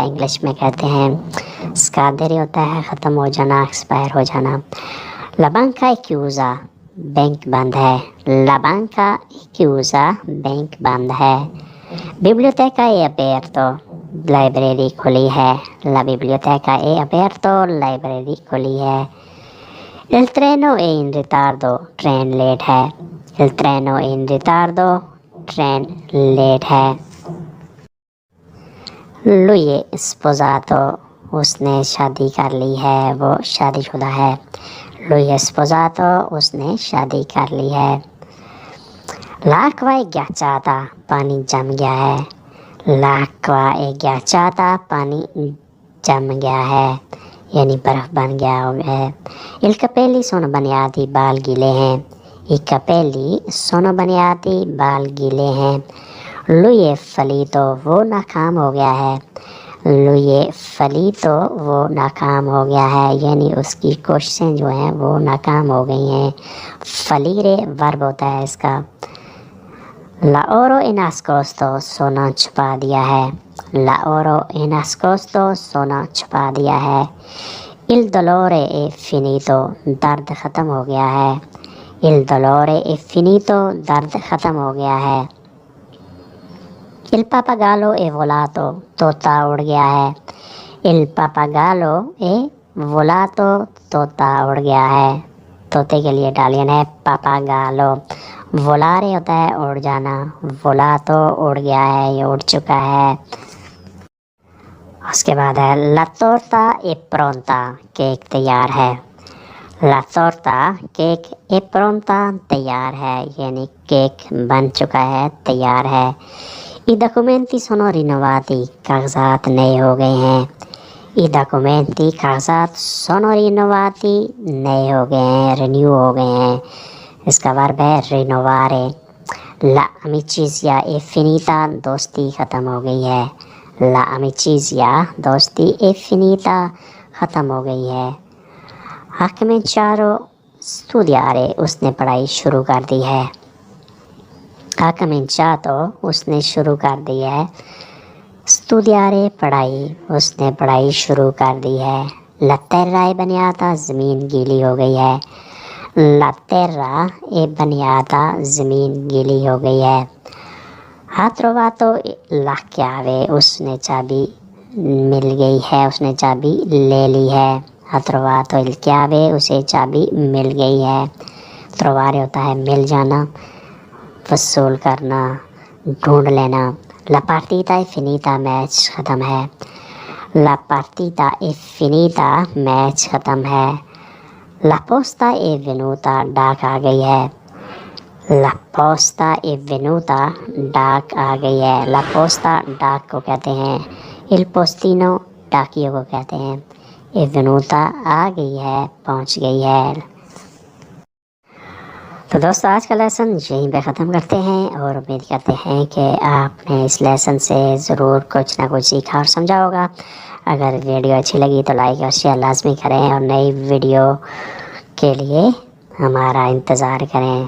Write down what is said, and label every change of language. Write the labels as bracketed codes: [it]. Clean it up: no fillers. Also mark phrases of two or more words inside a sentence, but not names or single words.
[hi] इंग्लिश में कहते हैं स्कादेरी होता है ख़त्म हो जाना, एक्सपायर हो जाना। [it] La banca è chiusa, [hi] बैंक बंद है। [it] La banca è chiusa, [hi] बैंक बंद है। [it] biblioteca è aperto, [hi] लाइब्रेरी खुली है। [it] La biblioteca è aperto, [hi] लाइब्रेरी खुली है। [it] Il treno è in ritardo, [hi] ट्रेन लेट है। [it] Il treno è in ritardo, [hi] ट्रेन लेट है। [it] Lui è sposato, [hi] उसने शादी कर ली है, वो शादीशुदा है। [it] Lui è sposato, [hi] उसने शादी कर ली है। [it] L'acqua è ghiacciata, [hi] पानी जम गया है। [it] L'acqua è ghiacciata, [hi] पानी जम गया है, यानी बर्फ़ बन गया है। [it] Il capelli sono bagnati, [hi] बाल गीले हैं। [it] I capelli sono bagnati, [hi] बाल गीले हैं। [it] Lui è fallito, [hi] वो नाकाम हो गया है। [it] Lui è fallito, [hi] वो नाकाम हो गया है, यानी उसकी कोशिशें जो हैं वो नाकाम हो गई हैं। फलीरे वर्ब होता है इसका। [it] La oro è nascosto, [hi] सोना छुपा दिया है। [it] La oro è nascosto, [hi] सोना छुपा दिया है। [it] Il dolore è finito, [hi] दर्द ख़त्म हो गया है। [it] Il dolore è finito, [hi] दर्द ख़त्म हो गया है। [it] Il pappagallo è volato, [hi] तोता उड़ गया है। [it] Il pappagallo è volato, [hi] तोता उड़ गया है। तोते के लिए इटालियन है pappagallo। volare होता है उड़ जाना। volato उड़ गया है, ये उड़ चुका है। उसके बाद है [it] la torta è pronta, [hi] केक तैयार है। [it] La torta, केक è pronta, [hi] तैयार है, यानी केक बन चुका है, तैयार है। [it] I documenti sono rinnovati, [hi] कागजात नए हो गए हैं। [it] I documenti, कागजात sono rinnovati, [hi] नए हो गए हैं, रिन्यू हो गए हैं। इसका वर्ब है rinnovare। [it] La amicizia è finita, [hi] दोस्ती ख़त्म हो गई है। [it] La amicizia, दोस्ती è finita, [hi] ख़त्म हो गई है। [it] Ha cominciato studiare, [hi] उसने पढ़ाई शुरू कर दी है। [it] Ha cominciato, [hi] उसने शुरू कर दी है। studiare, पढ़ाई, उसने पढ़ाई शुरू कर दी है। [it] La terra è bagnata, [hi] ज़मीन गीली हो गई है। [it] La terra è bagnata, [hi] ज़मीन गीली हो गई है। [it] Ha trovato la chiave, [hi] उसने चाबी मिल गई है, उसने चाबी ले ली है। [it] Ha trovato il chiave, [hi] उसे चाबी मिल गई है। trovare होता है मिल जाना, वसूल करना, ढूंढ लेना। [it] La partita è finita, [hi] मैच ख़त्म है। [it] La partita è finita, [hi] मैच ख़त्म है। [it] La posta è venuta, [hi] डाक आ गई है। [it] La posta è venuta, [hi] डाक आ गई है। [it] La posta [hi] डाक को कहते हैं। [it] Il postino [hi] डाकियों को कहते हैं। [it] è venuta [hi] आ गई है, पहुंच गई है। तो दोस्तों आज का लेसन यहीं पे ख़त्म करते हैं और उम्मीद करते हैं कि आपने इस लेसन से ज़रूर कुछ ना कुछ सीखा और समझा होगा। अगर वीडियो अच्छी लगी तो लाइक और शेयर लाजमी करें और नई वीडियो के लिए हमारा इंतज़ार करें।